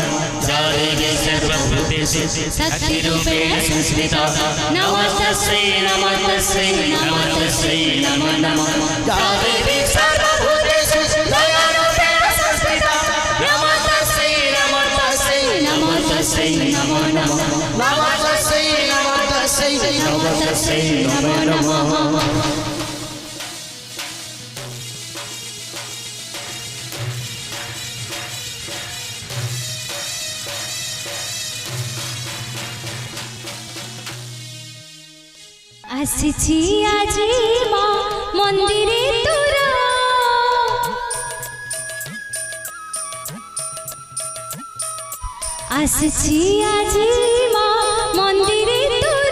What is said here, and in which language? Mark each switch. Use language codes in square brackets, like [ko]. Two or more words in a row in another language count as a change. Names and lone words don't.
[sa] जादेवी सर्वभूतेषु शक्तिरूपेण संस्थिता नमस्तस्यै नमस्तस्यै नमस्तस्यै नमो नमः जादेवी सर्वभूतेषु दयारूपेण संस्थिता नमस्तस्यै नमस्तस्यै नमस्तस्यै नमो नमः नमस्तस्यै नमस्तस्यै नमस्तस्यै नमो नमः। [bn] আসিছি আজি মা মন্দিরে তোর, আসিছি আজি মা মন্দিরে তোর,